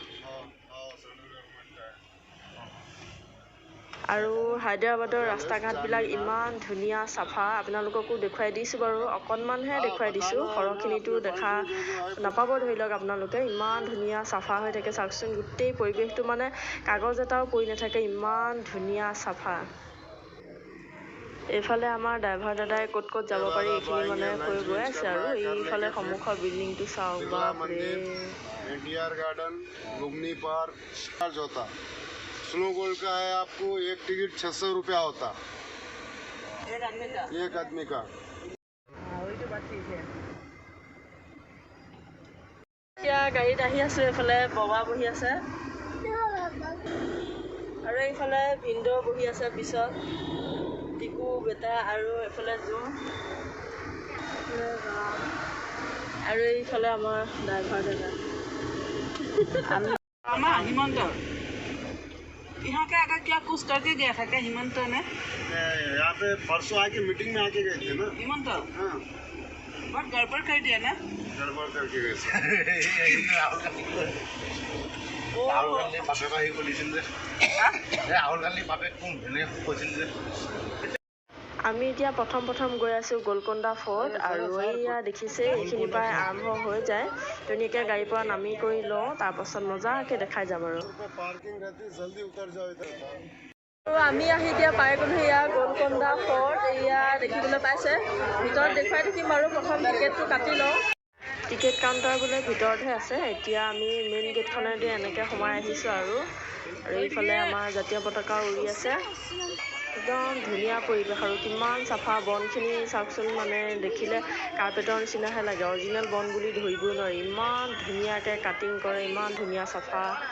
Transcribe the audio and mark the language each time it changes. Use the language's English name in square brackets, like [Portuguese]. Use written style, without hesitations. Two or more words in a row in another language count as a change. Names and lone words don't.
[Assamese] আৰু হায়দৰাবাদৰ ৰাস্তা ঘাটবিলাক ইমান ধুনীয়া চাফা আপোনালোককো দেখুৱাই দিছোঁ বাৰু অকণমানহে দেখুৱাই দিছোঁ সৰহখিনিতো দেখা নাপাব ধৰি লওক আপোনালোকে ইমান ধুনীয়া চাফা হৈ থাকে চাওকচোন গোটেই পৰিৱেশটো মানে কাগজ এটাও পৰি নাথাকে ইমান ধুনীয়া চাফা এইফালে আমাৰ ড্ৰাইভাৰ দাদাই ক'ত ক'ত যাব পাৰি এইখিনি মানে কৈ গৈ আছে আৰু এইফালে সন্মুখৰ বিল্ডিংটো চাওক বাপৰে [Hindi] एनटीआर गार्डन लुम्बिनी पार्क चार्ज होता स्नो गोल्ड का है आपको एक टिकट 600 रुपया होता एक आदमी का [Assamese] এতিয়া গাড়ীত আহি আছোঁ এইফালে ববা বহি আছে আৰু এইফালে ভিনদেউ বহি আছে পিছত টিকু বেটা আৰু এইফালে জোঁ আৰু এইফালে আমাৰ ড্ৰাইভাৰ দাদা [Hindi] हिमंत यहाँ का अगर क्या कुछ करके गया था क्या हिमंत ने यहाँ पे परसों आके मीटिंग में आके गए थे ना हिमंत हाँ बहुत गड़बड़ कर दिया ना गड़बड़ करके गए [Assamese] राहुल गांधी बापेक আহি কৈছিল যে ৰাহুল গান্ধী বাপেক কোন এনে কৈছিল যে আমি এতিয়া প্ৰথম গৈ আছোঁ গোলকোণ্ডা ফৰ্ট আৰু এয়া দেখিছে এইখিনিৰ পৰাই আৰম্ভ হৈ যায় ধুনীয়াকৈ গাড়ীৰ পৰা নামি কৰি লওঁ তাৰপাছত মজাকৈ দেখাই যাম আৰু [Hindi] पार्किंग रहती जल्दी उतर जाओ इधर [Assamese] আৰু আমি আহি এতিয়া পাই গ'লোঁ এয়া গোলকোণ্ডা ফৰ্ট এয়া দেখিবলৈ পাইছে ভিতৰত দেখুৱাই থাকিম বাৰু প্ৰথম টিকেটটো কাটি লওঁ টিকেট কাউণ্টাৰ বোলে ভিতৰতহে আছে এতিয়া আমি মেইন গেটখনেদি এনেকৈ সোমাই আহিছোঁ আৰু এইফালে আমাৰ জাতীয় পতাকা উৰি আছে একদম ধুনীয়া পৰিৱেশ আৰু কিমান চাফা বনখিনি চাওকচোন মানে দেখিলে কাৰ্পেটৰ নিচিনাহে লাগে অৰিজিনেল বন বুলি ধৰিবই নোৱাৰি ইমান ধুনীয়াকৈ কাটিং কৰে ইমান ধুনীয়া চাফা